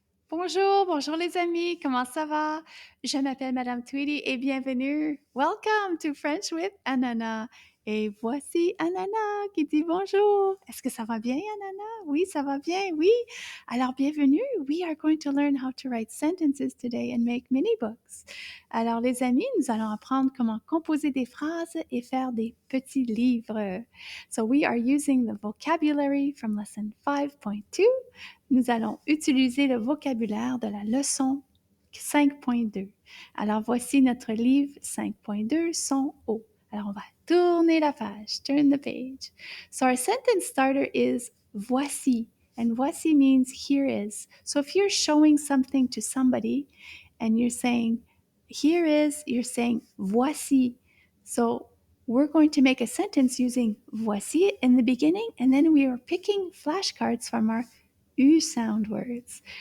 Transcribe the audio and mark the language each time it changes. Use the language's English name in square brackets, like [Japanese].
[French] Bonjour, bonjour les amis, comment ça va? Je m'appelle Madame Tweedy et bienvenue. [English] Welcome to French with Ananas. [French] Et voici Ananas qui dit bonjour. Est-ce que ça va bien, Ananas? Oui, ça va bien, oui. Alors, bienvenue. [English] We are going to learn how to write sentences today and make mini books. [French] Alors, les amis, nous allons apprendre comment composer des phrases et faire des petits livres. [English] So, we are using the vocabulary from lesson 5.2. [French] Nous allons utiliser le vocabulaire de la leçon 5.2. Alors, voici notre livre 5.2, son O. Alors, on va tourner la page. [English] Turn the page. So, our sentence starter is voici. And voici means here is. So, if you're showing something to somebody and you're saying, here is, you're saying voici. So, we're going to make a sentence using voici in the beginning, and then we are picking flashcards from our U sound words.